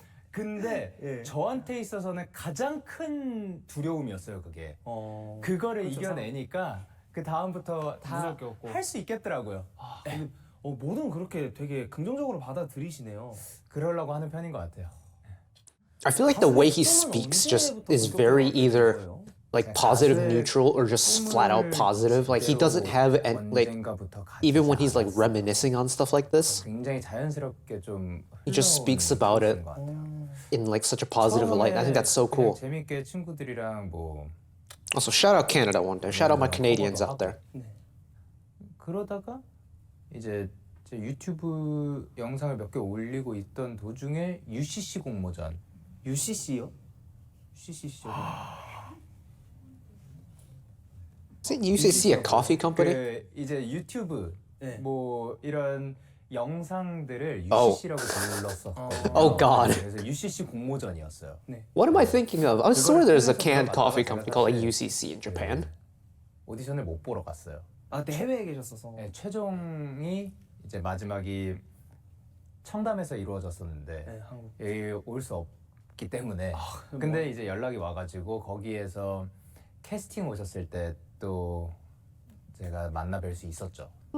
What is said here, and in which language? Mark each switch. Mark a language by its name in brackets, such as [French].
[Korean] 근데 예. 저한테 있어서는 가장 큰 두려움이었어요. 그게. 그거를 그렇죠, 이겨내니까 그 다음부터 다 무섭게 없고. 할 수 있겠더라고요. 근데 뭐든 그렇게 되게 긍정적으로 받아들이시네요. 그러려고 하는 편인 것 같아요. [English] I feel like the way he speaks just is very either like positive, neutral, or just flat out positive. Like he doesn't have like even when he's like reminiscing on stuff like this, [Korean] 굉장히 자연스럽게 좀 [English] he just speaks about it in like such a positive light. I think that's so cool. [Korean] 재밌게 친구들이랑 뭐 [English] Also, shout out Canada one day. Shout out my Canadians out there. [Korean] 그러다가 이제 제 유튜브 영상을 몇 개 올리고 있던 도중에 UCC 공모전. UCC요? UCC죠. [English] Isn't UCC a coffee company? [Korean] 그 이제 유튜브 네. 뭐 이런 영상들을 [English] Oh. [Korean] UCC라고 불렀었거든요. [English] Oh, God. [Korean] 그래서 UCC 공모전이었어요. [English] What am I thinking of? I swear there's a canned coffee company called like UCC in Japan. [Korean] 오디션을 못 보러 갔어요. 그때 해외에 계셨어서. 네, 최종이 이제 마지막이 청담에서 이루어졌었는데 네, 한국. 여기 올 수 없기 때문에 근데 이제 연락이 와가지고 거기에서 캐스팅 오셨을 때 또 제가 만나 뵐 수 있었죠.